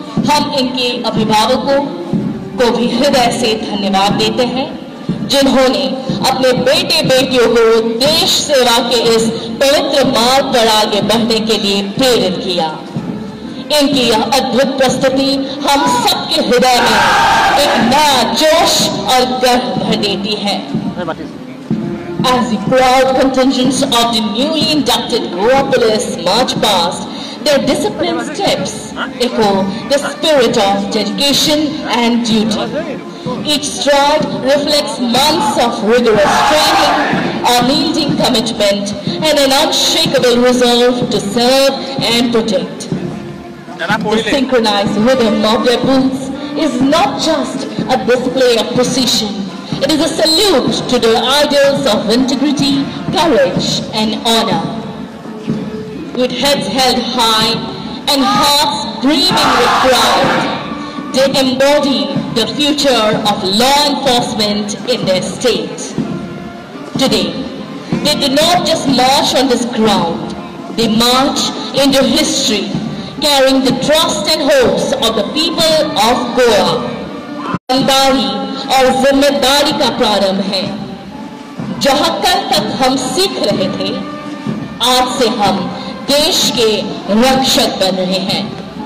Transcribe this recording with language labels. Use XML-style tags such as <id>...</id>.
<hi>हम इनके अभिभावकों को भी हृदय से धन्यवाद देते हैं जिन्होंने अपने बेटे बेटियों को देश सेवा के इस पवित्र मार्ग पर आगे बढ़ने के लिए प्रेरित किया। इनकी यह अद्भुत प्रस्तुति हम सबके हृदय में एक नया जोश और गर्व भर देती है।</hi> <en>As the proud contingents of the newly inducted Goa Police march past, their disciplined steps echo the spirit of dedication and duty. Each stride reflects months of rigorous training, unyielding commitment, and an unshakable resolve to serve and protect. The synchronized rhythm of their boots is not just a display of precision. It is a salute to the ideals of integrity, courage, and honor. With heads held high and hearts brimming with pride, they embody the future of law enforcement in their state. Today, they do not just march on this ground, they march into history, carrying the trust and hopes of the people of Goa.</en> <hi>ईमानदारी और जिम्मेदारी का प्रारंभ है। जहां कल तक हम सीख रहे थे, आज से हम देश के रक्षक बन रहे हैं।</hi>